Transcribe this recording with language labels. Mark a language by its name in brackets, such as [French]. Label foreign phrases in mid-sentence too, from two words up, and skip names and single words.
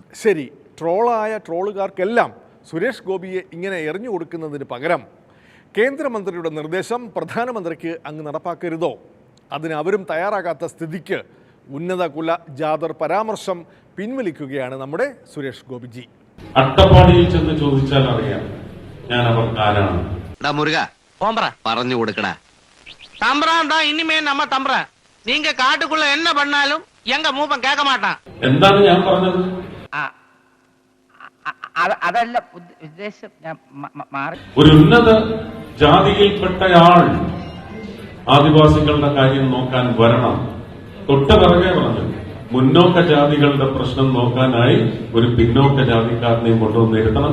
[Malayalam] ശരി, ട്രോളായ ട്രോളുകാർക്കെല്ലാം സുരേഷ് ഗോപിയെ ഇങ്ങനെ എറിഞ്ഞു കൊടുക്കുന്നതിന് പകരം കേന്ദ്രമന്ത്രിയുടെ നിർദ്ദേശം പ്രധാനമന്ത്രിക്ക് അങ്ങ് നടപ്പാക്കരുതോ? അതിന് അവരും തയ്യാറാകാത്ത സ്ഥിതിക്ക് ഉന്നത കുല ജാതർ പരാമർശം പിൻവലിക്കുകയാണ് നമ്മുടെ സുരേഷ് ഗോപിജി. അട്ടപ്പാടിയിൽ ചെന്ന് ചോദിച്ചാൽ അറിയാം ഞാൻ അവർക്ക് ആരാണ്. മുരുക പറഞ്ഞു കൊടുക്കടാ. [Tamil] தம்பரான் தான் இனிமே நம்ம தம்பரான். நீங்க காட்டுக்குள்ள என்ன பண்ணாலும் எங்க மூப்பன் கேட்க மாட்டான். [Malayalam] എന്താണ് ഞാൻ പറഞ്ഞത്? അതല്ല ഉദ്ദേശം. ഒരു ഉന്നത ജാതിയിൽപ്പെട്ടയാൾ ആദിവാസികളുടെ കാര്യം നോക്കാൻ വരണം. തൊട്ട് പിറകെ പറഞ്ഞു മുന്നോക്ക ജാതികളുടെ പ്രശ്നം നോക്കാനായി ഒരു പിന്നോക്ക ജാതിക്കാരനെയും കൊണ്ടുവന്നിരുത്തണം.